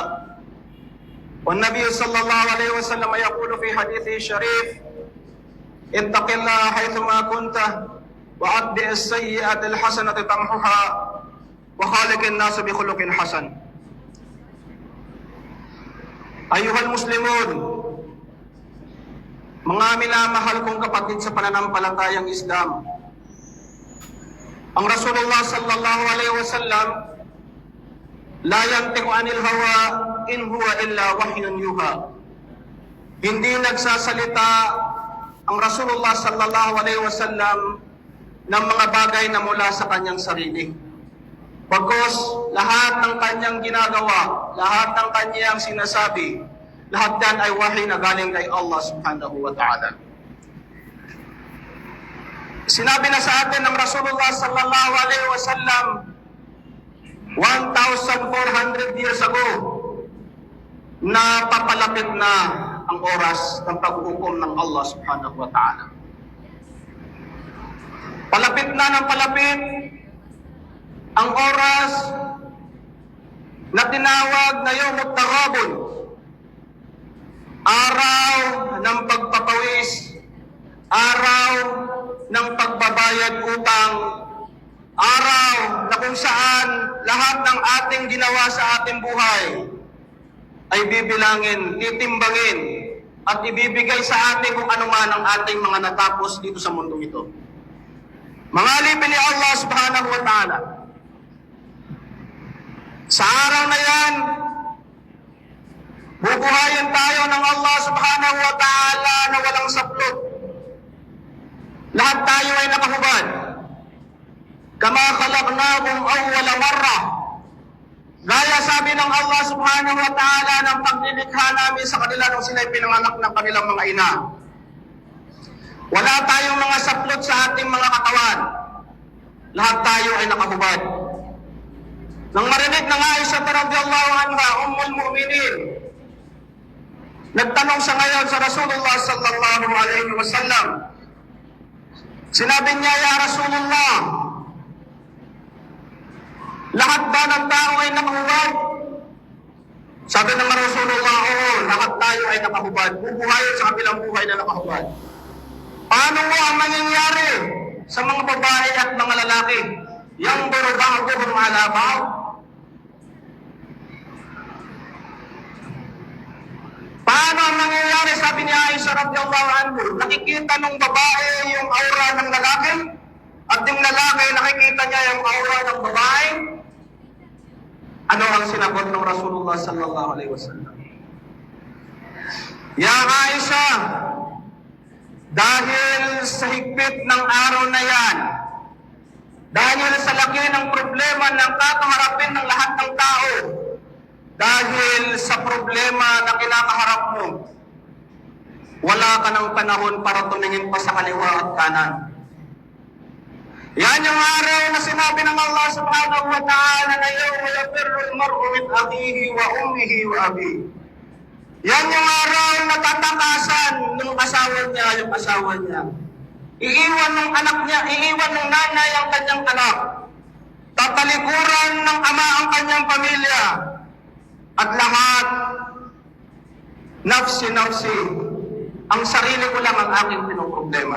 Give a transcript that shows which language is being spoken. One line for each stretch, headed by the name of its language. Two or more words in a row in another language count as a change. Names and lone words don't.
Arabic: والنبي صلى الله عليه وسلم يقول في حديثه الشريف: اتق الله حيثما كنت وأتبع السيئة الحسنة تمحها وخالق الناس بخلق حسن. أيها المسلمون,
Filipino: mga minamahal kong kapatid sa pananampalatayang Islam, ang Rasulullah
Arabic: صلى الله عليه وسلم, لا ينطق عن الهوى إن هو إلا وحي يوحى.
Filipino: Hindi nagsasalita ang Rasulullah
Arabic: صلى الله عليه وسلم
Filipino: ng mga bagay na mula sa kanyang sarili. Pagkos lahat ng kanyang ginagawa, lahat ng kanyang sinasabi, lahat yan ay wahy na galing kay Allah
Arabic: سبحانه وتعالى.
Filipino: Sinabi na sa atin ng Rasulullah
Arabic: صلى الله عليه وسلم
Filipino: 1,400
English: years ago
Filipino: na papalapit na ang oras ng paghukom ng Allah
Arabic: سبحانه وتعالى.
Filipino: Palapit na ng palapit ang oras na tinawag na Yawmut Taghabun, araw ng pagpapawis, araw ng pagbabayad utang, araw na kung saan lahat ng ating ginawa sa ating buhay ay bibilangin, titimbangin, at ibibigay sa atin kung ano man ang ating mga natapos dito sa mundong ito. Mga alipin ni Allah
Arabic: سبحانه وتعالى,
Filipino: sa araw na yan, bubuhayin tayo ng Allah
Arabic: سبحانه وتعالى
Filipino: na walang saplot. Lahat tayo ay nakahubad.
Arabic: كما خلقناكم أول مرة.
Filipino: Gaya sabi ng Allah
Arabic: سبحانه وتعالى
Filipino: ng paglilikha namin sa kanila nung sila'y pinanganak ng kanilang mga ina. Wala tayong mga saplot sa ating mga katawan. Lahat tayo ay nakahubad. Nang marinig ng Aisha
Arabic: رضي الله عنها, أم المؤمنين,
Filipino: nagtanong siya ngayon sa Rasulullah
Arabic: صلى الله عليه وسلم.
Filipino: Sinabi niya,
Arabic: يا رسول الله,
Filipino: lahat ba ng tao ay nakahubad? Sabi ng Rasulullah, oo, lahat tayo ay nakahubad. Bubuhayin sa kabilang buhay na nakahubad. Paano mo ang mangyayari sa mga babae at mga lalaki?
Arabic: ينظر بعضهم على بعض?
Filipino: Paano ang mangyayari, sabi ni Aisha
Arabic: رضي الله عنها,
Filipino: nakikita ng babae yung aura ng lalaki at yung lalaki nakikita niya yung aura ng babae? Ano ang sinagot ng Rasulullah
Arabic: صلى الله عليه وسلم?
Filipino: Ya Aisha, dahil sa higpit ng araw na yan, dahil sa laki ng problema ng kakaharapin ng lahat ng tao, dahil sa problema na kinakaharap mo, wala ka ng panahon para tumingin pa sa kaliwa at kanan. Yan yung araw na sinabi ng Allah
Arabic: سبحانه وتعالى
Filipino: na
Arabic: يوم يفر المرء من أخيه وأمه وأبيه.
Filipino: Yan yung araw na tatakasan ng yung asawa niya. Iiwan ng anak niya, iiwan ng nanay ang kanyang anak. Tatalikuran ng ama ang kanyang pamilya. At lahat, nafsi-nafsi, ang sarili ko lang ang aking pinoproblema.